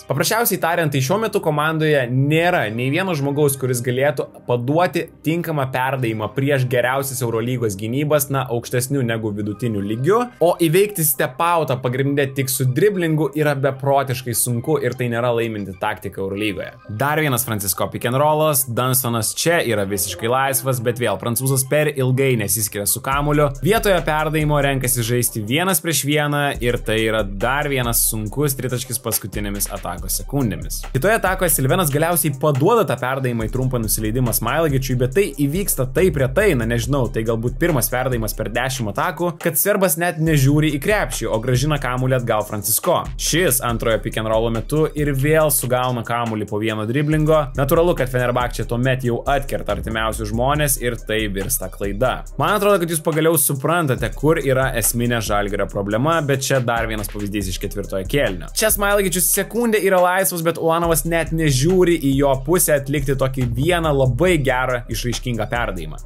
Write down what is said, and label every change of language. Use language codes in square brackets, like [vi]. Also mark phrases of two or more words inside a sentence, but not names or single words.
[lt] Paprasčiausiai tariant, tai šiuo metu komandoje nėra nei vieno žmogaus, kuris galėtų paduoti tinkamą perdavimą prieš geriausias Eurolygos gynybas, aukštesnių negu vidutinių lygių, o įveikti Stepautą pagrindę tik su driblingu yra beprotiškai sunku ir tai nėra laiminti taktika Eurolygoje. Dar vienas Francisko [en] pick and rollas, [lt] Dunstonas čia yra visiškai laisvas, bet vėl prancūzas per ilgai nesiskiria su kamuoliu, vietoje perdavimo renkasi žaisti 1 prieš 1 ir tai yra dar vienas sunkus tritaškis paskutinėmis atakos sekundėmis. Kitoje atakoje Silvenas galiausiai paduoda tą perdavimą į trumpą nusileidimą Smailagičiui, bet tai įvyksta taip retai, nežinau, tai galbūt pirmas perdavimas per 10 atakų, kad serbas net nežiūri į krepšį, o grąžina kamuolį atgal Francisko. Šis antrojo [en] pick and rollo [lt] metu ir vėl sugauna kamuolį po vieno driblingo. Natūralu, kad Fenerbahčė tuomet jau atkerta artimiausius žmonės ir tai virsta klaida. Man atrodo, kad jūs pagaliau suprantate, kur yra esminė Žalgirio problema, bet čia dar vienas pavyzdys iš 4 kėlinio. Čia Smailagičius sekundę yra laisvas, bet Ulanovas net nežiūri į jo pusę atlikti tokį vieną labai gerą išraiškingą perdavimą.